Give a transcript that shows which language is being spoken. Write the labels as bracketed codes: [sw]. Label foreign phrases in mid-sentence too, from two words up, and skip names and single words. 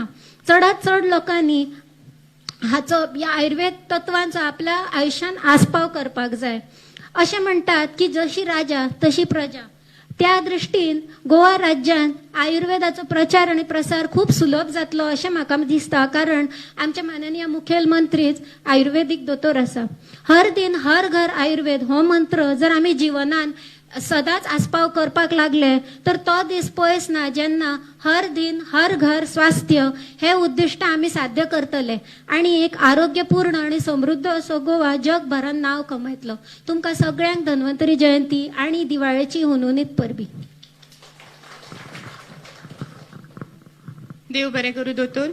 [kok] चडांत चड लोकांनी हाचो ह्या आयुर्वेद तत्वांचो आपल्या आयुश्यान आस्पाव करपाक जाय. अशें म्हणटात की जशी राजा तशी प्रजा. त्या दृश्टीन गोवा राज्यान आयुर्वेदाचो प्रचार आणि प्रसार खूप सुलभ जातलो अशें म्हाका दिसता. कारण आमचे माननीय मुखेलमंत्रीच आयुर्वेदीक दोतोर आसा. हर दिन हर घर आयुर्वेद हो मंत्र जर आमी जिवनान सदांच आस्पाव करपाक लागले तर तो दीस पयस ना जेन्ना हर दिन हर घर स्वास्थ्य हे उद्दिष्ट आमी साध्य करतले आणि एक आरोग्यपूर्ण आणि समृद्ध असो गोवा जगभरान नाव कमयतलो. तुमकां सगळ्यांक धन्वंतरी जयंती आणि दिवाळेची हुनहुनीत परबी. देव बरें करूं दोतोर.